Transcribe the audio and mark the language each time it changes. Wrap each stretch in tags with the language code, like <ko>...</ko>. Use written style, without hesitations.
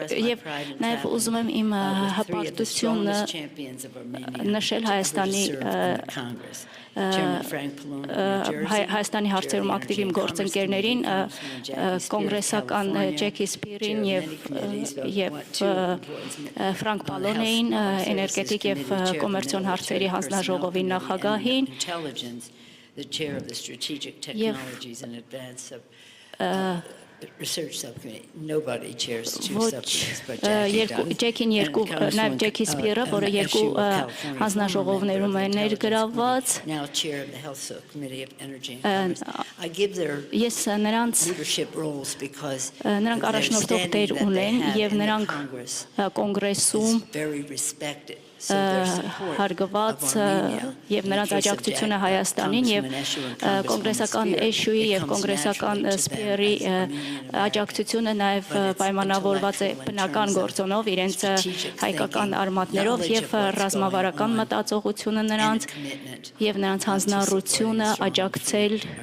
<hy>եւ նաեւ ուզում եմ իմ հպարտությունը նշել Հայաստանի հարցերում ակտիվ իմ գործընկերներին, կոնգրեսական Ջեքի Սպիրին եւ Ֆրանկ Պալոնեին, էներգետիկ եւ կոմերցիոն հարցերի հանձնաժողովի նախագահին</hy> <en>the chair of the strategic technologies and advance of the research subcommittee. Nobody chairs two subcommittees but Jackie does.</en> <hy>Նաև Ջեքի Սպիրը, որը երկու հանձնաժողովներում է ներգրավված,</hy> <en>now chair of the health subcommittee of energy and commerce. I give their leadership roles because</en> <hy>նրանք առաջնորդող դեր ունեն եւ նրանք կոնգրեսում</hy> <en>very respected.</en> <hy>Հարգված եւ նրանց աջակցությունը Հայաստանին եւ կոնգրեսական էշուի եւ կոնգրեսական սպիերի աջակցությունը նաեւ պայմանավորված է բնական գործոնով իրենց հայկական արմատներով եւ ռազմավարական մտածողությունը նրանց եւ նրանց հանձնառությունը աջակցել</hy>